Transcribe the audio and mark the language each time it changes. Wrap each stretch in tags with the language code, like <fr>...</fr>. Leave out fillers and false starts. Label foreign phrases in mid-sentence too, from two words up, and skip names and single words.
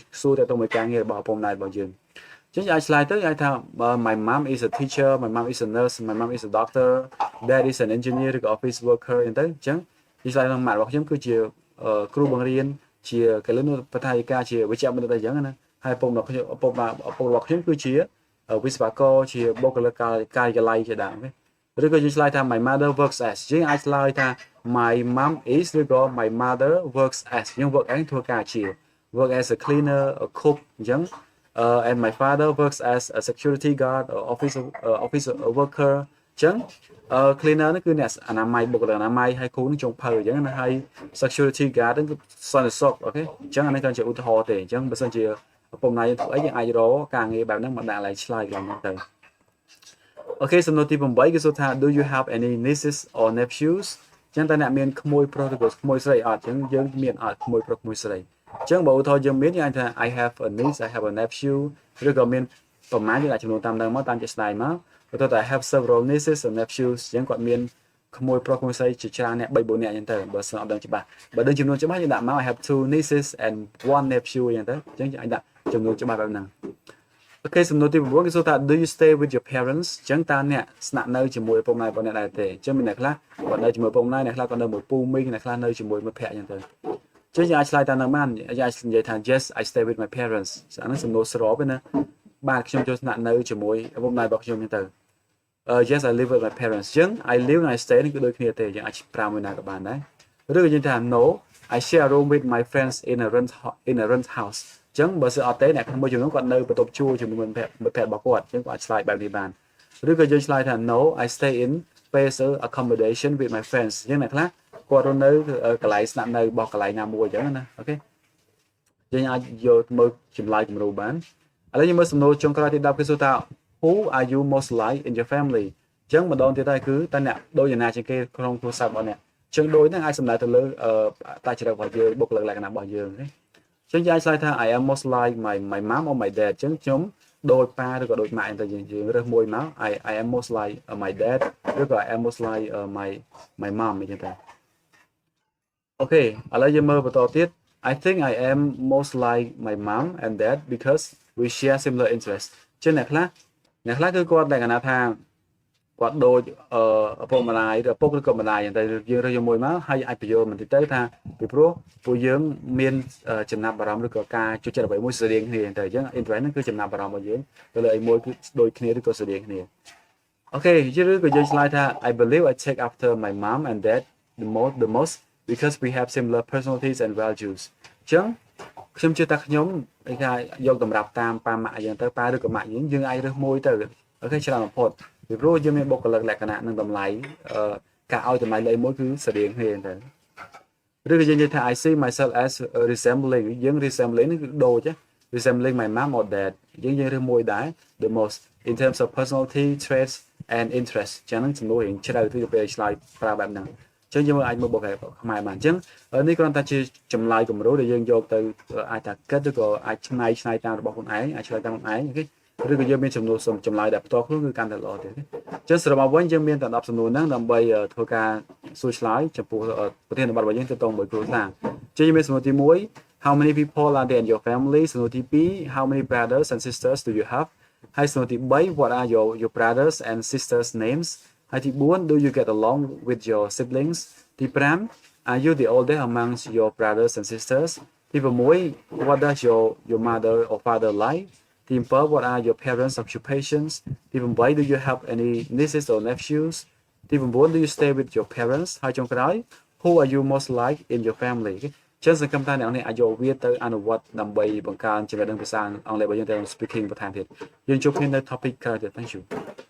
<km>សួរតែទៅមួយការងាររបស់ឪពុកម្ដាយរបស់យើងអញ្ចឹងអាចឆ្លើយទៅអាចថា</km> <en>my mom is a teacher my mom is a nurse my mom is a doctor dad is an engineer</en> <km>ឬក៏</km> <en>office worker</en> <km>អញ្ចឹងឆ្លើយក្នុងម៉ាត់របស់ខ្ញុំគឺជាគ្រូបង្រៀនជាកលិនបឋាយិកាជាវិជ្ជបណ្ឌិតអញ្ចឹងណាហើយឪពុកម្ដាយរបស់ខ្ញុំគឺជាវិស្វករជាបុគ្គលិកការិយាល័យជាដើមឬក៏យើងឆ្លើយថា</km> <en>my mother works as</en> <km>យើងអាចឆ្លើយថា</km> <en>my mom is</en> <km>ឬក៏</km> <en>my mother works as</en> <km>យើង work ឯងធ្វើការជា</km> <en>work as a cleaner a cook</en> <km>អញ្ចឹង</km> <en>and my father works as a security guard or office worker</en> <km>អញ្ចឹងcleaner នេះគឺអ្នកអនាម័យបុគ្គលិកអនាម័យហើយគ្រូនឹងចុងភៅអញ្ចឹងណាហើយ</km> <en>security guard</en> <km>ហ្នឹងគឺសន្តិសុខអូខេអញ្ចឹងអានេះគឺជាឧទាហ រណ៍ទេអញ្ចឹងបើសិនជាឪពុកម្ដាយយើងធ្វើអីយើងអាចរកការងារបែបហ្នឹងមកដាក់ឡើងឆ្លើយកន្លែងហ្នឹងទៅអូខេសំណួរទី8គេសួរថា</km> <en>do you have any nieces or nephews</en> <km>អញ្ចឹងតើអ្នកមានក្មួយប្រុសឬក៏ក្មួយស្រីអត់អញ្ចឹងយើងមានអត់ក្មួយប្រុសក្មួយស្រី អញ្ចឹងបើឧទាហរណ៍យើងមានយើងអាចថា</km> <en>I have a niece I have a nephew</en> <km>ឬក៏មានប្រមាណយើងអាចចំនួនតាមនឹងមកតាមជាក់ស្ដែងមកឧទាហរណ៍ថា</km> <en>I have several nieces and nephews</en> <km>អញ្ចឹងគាត់មានក្មួយប្រុសក្មួយស្រីជាច្រើនអ្នក3 4នាក់អញ្ចឹងទៅបើសិនអត់ដឹងច្បាស់បើដឹងចំនួនច្បាស់យើងដាក់មក</km> <en>I have 2 nieces and 1 nephew</en> <km>អញ្ចឹងទៅអញ្ចឹងអាចដាក់ចំនួនច្បាស់បែបហ្នឹងអូខេសំណួរទី9គេសួរថា</km> <en>do you stay with your parents</en> <km>អញ្ចឹងតើអ្នកស្នាក់នៅជាមួយឪពុកម្ដាយរបស់អ្នកដែរទេអញ្ចឹងមានអ្នកខ្លះគាត់នៅជាមួយឪពុកម្ដាយអ្នកខ្លះគាត់នៅមួយពូមីងអ្នកខ្លះនៅជាមួយមិត្តភក្តិអញ្ចឹងទៅចឹងយើងអាចឆ្លើយតាមនឹងបានយើងអាចនិយាយថា</km> <en>yes I stay with my parents</en> <km>អាហ្នឹងសំណួរស្របទេណាបាទខ្ញុំចូលស្នាក់នៅជាមួយឪពុកម្ដាយរបស់ខ្ញុំអញ្ចឹងទៅ</km> <en>yes I live with my parents</en> <km>ចឹង</km> <en>I live and I stay</en> <km>នេះគឺដូចគ្នាទេយើងអាចប្រើមួយណាក៏បានដែរឬក៏យើងថា</km> <en>no I share a room with my friends in a rent house</en> <km>ចឹងបើសិនអត់ទេអ្នកក្នុងមួយចំនួ នគាត់នៅបន្ទប់ជួលជាមួយមិត្តភក្តិរបស់គាត់ចឹងគាត់អាចឆ្លើយបែបនេះបានឬក៏យើងឆ្លើយថា</km> <en>no I stay in space accommodation with my friends</en> <km>ចឹងអ្នកខ្លះគាត់រស់ នៅកន្លែងស្នាក់នៅរបស់កន្លែងណាមួយអញ្ចឹងណាអូខេយើងអាចយកមើលចម្លើយគំរូបានឥឡូវយើងមើលសំណួរចុងក្រោយទី10គឺសួរថា</km> <en>who are you most like in your family</en> <km>អញ្ចឹងម្ដងទៀតហើយគឺតើអ្នកដូចយ៉ាងណាជាងគេក្នុងគ្រួសាររបស់អ្នកអញ្ចឹងដូចហ្នឹងអាចសំដៅទៅលើតាចរិតរបស់យើងបុគ្គលិកលក្ខណៈរបស់យើងណាអញ្ចឹងយើងអាចឆ្លើយថា</km> <en>I am most like my mom or my dad</en> <km>អញ្ចឹងខ្ញុំដូចប៉ាឬក៏ដូចម៉ាក់អញ្ចឹងយើងរើសមួយមក</km> <en>I am most like my dad</en> <km>ឬក៏</km> <en>I am most like my mom</en> <km>អញ្ចឹងទៅអូខេឥឡូវយើងមើលបន្តទៀត</km> <en>I think I am most like my mom and dad because we share similar interests</en> <km>ចឹងអ្នកខ្លះគឺគាត់ដែលកណាថាគាត់ដូចឪពុកម្ដាយឬឪពុកឬក៏ម្ដាយតែយើងរើសជាមួយមកហើយអាចបញ្យល់បន្តិចទៅថាពីព្រោះពួកយើងមានចំណាប់អារម្មណ៍ឬក៏ការជួយចិត្តអ្វីមួយស្រដៀងគ្នាតែអញ្ចឹង interest ហ្នឹងគឺចំណាប់អារម្មណ៍របស់យើងទៅលើអីមួយគឺដូចគ្នាឬក៏ស្រដៀងគ្នាអូខេឬក៏យើងឆ្លើយថា</km> <en>I believe I take after my mom and dad the most because we have similar personalities and values</en> <km>អញ្ចឹងខ្ញុំជឿថាខ្ញុំគេថាយកតម្រាប់តាមប៉ាម៉ាក់អញ្ចឹងទៅប៉ាឬក៏ម៉ាក់យើងអាចរើសមួយទៅអូខេច្រើនបំផុតពីព្រោះយើងមានបុគ្គលិកលក្ខណៈនិងតម្លៃការឲ្យតម្លៃលើមួយគឺស្រដៀងគ្នាទៅឬក៏យើងនិយាយថា</km> <en>I see myself as resembling</en> <km>យើង resembling នេះគឺដូច</km> <en>resembling my mom or dad</en> <km>យើងរើសមួយដែរ</km> <en>the most in terms of personality traits and interest</en> <km>ចឹងហ្នឹងចំនួនរៀងជ្រៅទៅពេលឆ្លើយប្រើបែបហ្នឹងអញ្ចឹងយើងអាចមើលបុគ្គលិកខ្មែរបានអញ្ចឹងនេះគ្រាន់តែជាចម្លើយគំរូដែលយើង យកទៅអាចថាគិតឬក៏អាចឆ្នៃតាមរបស់ខ្លួនឯងអាចឆ្លើយតាមខ្លួនឯងអូខេឬក៏យើងមានចំនួនចម្លើយដែលផ្ទាល់ខ្លួនគឺកាន់តែល្អទៀតអញ្ចឹងសរុបមកវិញយើងមានតែ10សំណួរហ្នឹង ដើម្បីធ្វើការសួរឆ្លើយចំពោះប្រធានបទរបស់យើងទៅតងមួយគ្រួសារអញ្ចឹងយើងមានសំណួរទី</km> <en>how many people are there in your family</en> <km>សំណួរទី2</km> <en>how many brothers and sisters do you have</en> <km>ហើយសំណួរទី3</km> <en>what are your brothers and sisters names</en> <km>ហើយទី4</km> <en>do you get along with your siblings</en> <km>ទី5</km> <en>are you the oldest amongst your brothers and sisters</en> <km>ទី6</km> <en>what does your mother or father like</en> <km>ទី7</km> <en>what are your parents occupations</en> <km>ទី8</km> <en>do you have any nieces or nephews</en> <km>ទី9</km> <en>do you stay with your parents</en> <km>ហើយចុងក្រោយ</km> <en>who are you most like in your family</en> <km>ចឹងសង្ឃឹមថាអ្នកនរអាចយកវាទៅអនុវត្តដើម្បីបង្កើនចំណេះដឹងភាសាអង់គ្លេសរបស់យើងទៅ speaking បន្ថែមទៀតយើងជួបគ្នានៅ topic ក្រោយទៀត</km> <en>thank you</en>